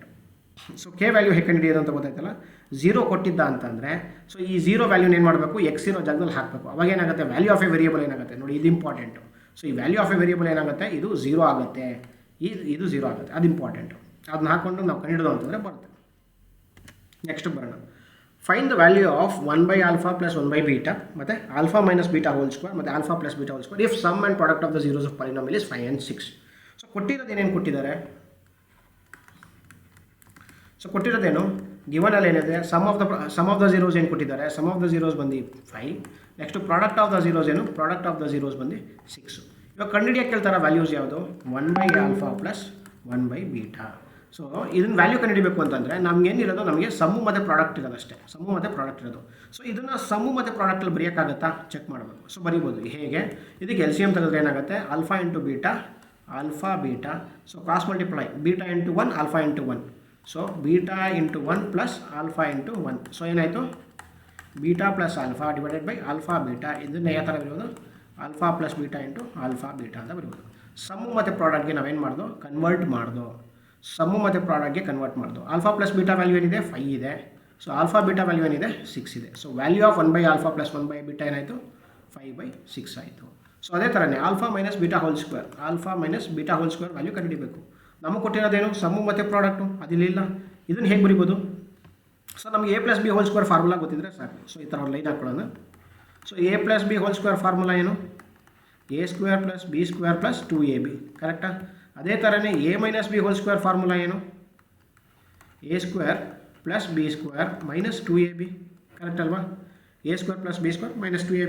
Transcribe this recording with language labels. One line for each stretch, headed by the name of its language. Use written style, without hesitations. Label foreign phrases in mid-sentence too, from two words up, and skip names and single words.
Kannada: ಸೊ
English: k value
Kannada: ಹೇಗೆ ಕಂಡುಹಿಡಿಯೋದು ಅಂತ ಗೊತ್ತಾಯ್ತಲ್ಲ. 0 ಕೊಟ್ಟಿದ್ದ ಅಂತಂದರೆ ಸೊ ಈ 0 ವ್ಯಾಲ್ಯೂನ ಏನು ಮಾಡಬೇಕು, x ಇರೋ ಜಾಗದಲ್ಲಿ ಹಾಕಬೇಕು. ಅವಾಗ ಏನಾಗುತ್ತೆ
English: value of a variable
Kannada: ಏನಾಗುತ್ತೆ ನೋಡಿ, ಇದು ಇಂಪಾರ್ಟೆಂಟು. ಸೊ ಈ
English: value of a variable
Kannada: ಏನಾಗುತ್ತೆ, ಇದು 0 ಆಗುತ್ತೆ, ಇದು 0 ಆಗುತ್ತೆ, ಅದು ಇಂಪಾರ್ಟೆಂಟು. ಅದನ್ನ ಹಾಕ್ಕೊಂಡು ನಾವು ಕಂಡುಹಿಡೋದು ಅಂತಂದರೆ ಬರುತ್ತೆ.
English: ನೆಕ್ಸ್ಟ್ ಬರೋಣ. find the value of 1/α + 1/β ಮತ್ತು α - β² ಮತ್ತು α + β² if sum and product of the zeros of polynomial is 5 and 6.
Kannada: ಸೊ ಕೊಟ್ಟಿರೋದೇನೇನು ಕೊಟ್ಟಿದ್ದಾರೆ, ಸೊ ಕೊಟ್ಟಿರೋದೇನು ಗಿವನಲ್ಲಿ ಏನಿದೆ,
English: sum of the zeros
Kannada: ಏನು ಕೊಟ್ಟಿದ್ದಾರೆ,
English: sum of the zeros
Kannada: ಬಂದು 5.
English: next product of the zeros ಏನು, product of the zeros ಬಂದು 6.
Kannada: ಇವಾಗ ಕಂಡುಹಿಡಿಯೋಕ್ಕೆ ಕೇಳ್ತಾರೆ ವ್ಯಾಲ್ಯೂಸ್ ಯಾವುದು, 1/α + 1/β. ಸೊ ಇದನ್ನು ವ್ಯಾಲ್ಯೂ ಕಂಡುಹಿಡಬೇಕು ಅಂತಂದರೆ ನಮಗೇನಿರೋದು, ನಮಗೆ ಸಮ್ಮು ಮತ್ತು ಪ್ರಾಡಕ್ಟ್ ಇರೋದು ಅಷ್ಟೇ, ಸಮ್ಮು ಮತ್ತು ಪ್ರಾಡಕ್ಟ್ ಇರೋದು. ಸೊ ಇದನ್ನು ಸಮ್ಮು ಮತ್ತು ಪ್ರಾಡಕ್ಟಲ್ಲಿ ಬರೆಯೋಕ್ಕಾಗತ್ತಾ ಚೆಕ್ ಮಾಡಬೇಕು. ಸೊ ಬರೀಬೋದು ಹೇಗೆ, ಇದಕ್ಕೆ LCM ತೆಗೆದ್ರೆ ಏನಾಗುತ್ತೆ, α × β α β.
English: so cross multiply β × 1 α × 1. ಸೊ β × 1 + α × 1.
Kannada: ಸೊ ಏನಾಯಿತು β + α
English: divided by
Kannada: α β. ಇದನ್ನು ಯಾವ ಥರ ಬರೀಬೋದು, α + β × α β ಅಂತ ಬರೀಬೋದು. ಸಮ್ಮು ಮತ್ತು ಪ್ರಾಡಕ್ಟ್ಗೆ ನಾವೇನು ಮಾಡ್ದೋ, ಕನ್ವರ್ಟ್ ಮಾಡ್ದೋ, ಸಮ್ಮು ಮತ್ತು ಪ್ರಾಡಕ್ಟ್ಗೆ ಕನ್ವರ್ಟ್ ಮಾಡ್ದೋ. α + β ವ್ಯಾಲ್ಯೂ ಏನಿದೆ 5 ಇದೆ. ಸೊ α β ವ್ಯಾಲ್ಯೂ ಏನಿದೆ 6 ಇದೆ. ಸೊ
English: value of
Kannada: 1/α + 1/β ಏನಾಯಿತು 5/6 ಆಯಿತು. ಸೊ ಅದೇ ಥರನೇ α - β² α - β² ವ್ಯಾಲ್ಯೂ ಕಂಡುಹಿಡಬೇಕು. ನಮಗೆ ಕೊಟ್ಟಿರೋದೇನು ಸಮ್ಮು ಮತ್ತು ಪ್ರಾಡಕ್ಟು, ಅದಿಲ್ಲ. ಇದನ್ನು ಹೇಗೆ ಬರಿಬೋದು, ಸೊ ನಮಗೆ a + b² ಫಾರ್ಮುಲಾ ಗೊತ್ತಿದ್ರೆ ಸಾಕು. ಸೊ ಈ ಥರ ಒಂದು ಲೈನ್ ಹಾಕೊಳ್ಳೋಣ. ಸೊ a + b² ಫಾರ್ಮುಲಾ ಏನು, a² + b² + 2ab ಕರೆಕ್ಟಾ. ಅದೇ ಥರನೇ a - b² ಫಾರ್ಮುಲಾ ಏನು, a² + b² - 2ab ಕರೆಕ್ಟ್ ಅಲ್ವಾ, a² + b² - 2ab.